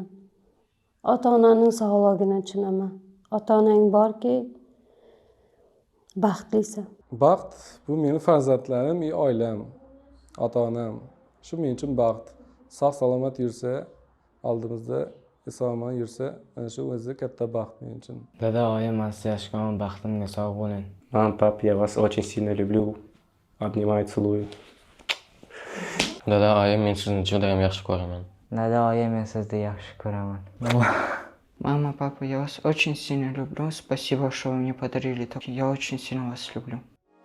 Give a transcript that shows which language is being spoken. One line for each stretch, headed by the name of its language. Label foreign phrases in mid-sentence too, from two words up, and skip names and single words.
Uzbek: Ota-onaning sog'ligini tushunaman. Ota-onang borki, baxtlisan. Baxt bu meni farzandlarim, oilam, ota-onam. Shu men uchun baxt. Sog' salomat yursa, oldimizda eson-omon yursa, ana shu o'zi katta baxt men uchun. Dada, oyim mast yashashgan, baxtimga sog' bo'ling.
Russian: Мама, пап, я вас очень сильно люблю. Обнимаю, целую.
Uzbek: Dada, oyim, men sizni juda ham yaxshi ko'raman. Dada, oyim, men sizni yaxshi ko'raman.
Russian: Мама, папа, я вас очень сильно люблю. Спасибо, что вы мне подарили. Я очень сильно вас люблю.